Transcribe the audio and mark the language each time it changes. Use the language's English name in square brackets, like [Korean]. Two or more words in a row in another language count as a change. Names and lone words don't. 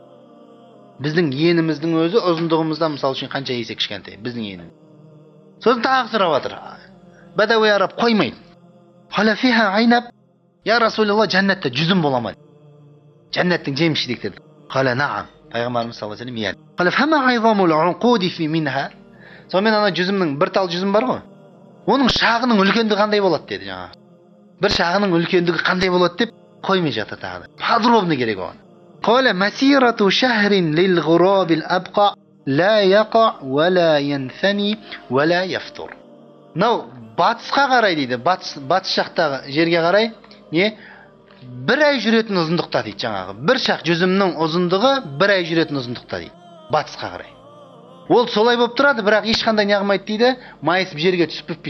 [Kazakh] Біздің еніміздің өзі ұзындығымыздан мысалы үшін қанша есе кішкентай біздің еніміз. Сосын тағы сұрап жатыр. Бәдәуи араб қоймайды. [Arabic] قال فيها عنب. يا رسول الله, [Kazakh] жәннатта жүзім бола ма? Жәннаттың жеміс жидектері. [Arabic] قال نعم. Пайғамбарымыз صلى الله عليه وسلم. قال فما أعظم العنقود في منها. [Kazakh] Сонымен ана жүзімнің бір тал жүзім бар ғой. Оның шағының үлкендігі қандай болады деді жаңа. Бір шағының үлкендігі қандай болады деп қоймай жатыр тағы. Подробно керек оған. [Arabic] قال مسيرة شهر للغراب الأبقع لا يقع ولا ينثني ولا يفتر. [Kazakh] Мынау батысқа қарай дейді. Батыс жақтағы жерге қарай не? Бір ай жүретін ұзындықта дейді жаңағы. Бір шақ жүзімнің ұзындығы бір ай жүретін ұзындықта дейді. Батысқа қарай. Ол солай болып тұрады, бірақ ешқандай неғылмайды дейді, майысып жерге түсіп кетпейді.